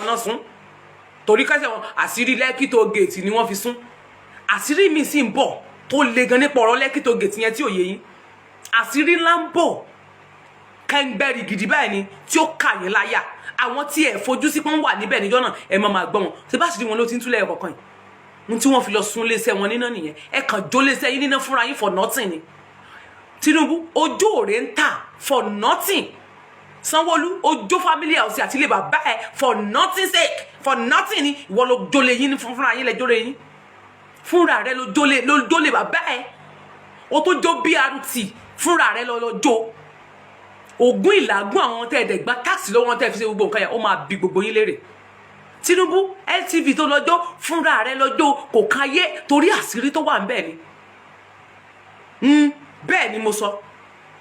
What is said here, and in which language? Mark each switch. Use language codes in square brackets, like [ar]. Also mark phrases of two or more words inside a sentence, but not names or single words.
[yo] náà sún torí kẹsẹ̀ wọn àṣírí Lẹ́kì tó gèètì ni wọ́n fi sún àṣírí mi sì ń bọ̀ tó le gan nípa ọ̀rọ̀ Lẹ́kì tó gèètì yẹn tí ò yé yín àṣírí ńlá ń bọ̀ kẹ́ńgbẹ́rì gidi báyìí ni tí ó kà yín láyà àwọn tí ẹ fojú sí pé wọ́n wà níbẹ̀ níjọ́ náà ẹ máa gbọ́ wọn ṣe bá sì rí wọn ló ti ń túlẹ̀ ẹ̀kọ̀kan yìí ní tí wọ́n fi lọ sún léṣẹ́ wọn níná nìyẹn ẹ kàn jó léṣẹ́ yín níná fúnra yín [en] for nothing [yo] ni Tinubu ojú òré ń tà [en] for nothing [yo] Sanwó-Olú ojú [en] family house [yo] àti ilé bàbá ẹ [en] for nothing sake for nothing [yo] ni ìwọ ló jólé yín fúnra yín lẹ jólé yín fúnra rẹ ló jólé bàbá ẹ o tó jó BRT fúnra rẹ lọ jó ògùn ìlàgùn àwọn tẹ́ ẹ̀dẹ̀ gba táàsì lọ́wọ́ tẹ́ fi ṣe gbogbo nǹkan yẹn ó máa bi gbogbo yín lérè Tinubu LTV tó lọ́jọ́ fúnra rẹ lọ́jọ́ kò káyé torí àṣírí tó wà ń bẹ́ẹ̀ ni bẹ́ẹ̀ ni mo sọ